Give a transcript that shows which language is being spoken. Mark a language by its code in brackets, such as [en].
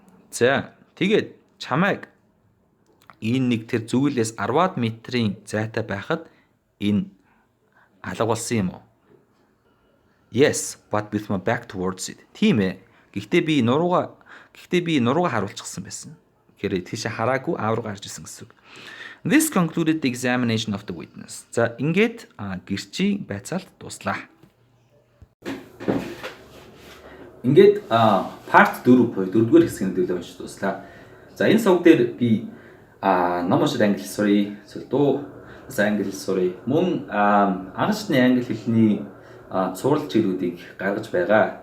[mn] За тэгээд чамайг энэ нэг тэр зүйлээс 10 метрийн зайтай байхад энэ алга болсон юм уу? [en] Yes, but with my back towards it. [mn] Тийм ээ. Гэхдээ би нуруугаа харуулчихсан байсан. Гэхээр тийш хараагүй аавруу гарч исэн гэсэн үг. [en] This concluded the examination of the witness. [mn] За ингээд гэрчийн байцаалт дуслаа. Ингээд part 4 буюу 4-р хэсгийн төлөв уншиж дуслаа. За энэ сувг дээр би ном уншид англи сурья, залуу англи сурья, мөн анхны англи хэлний цуврал чиглэлүүдийг гаргаж байгаа.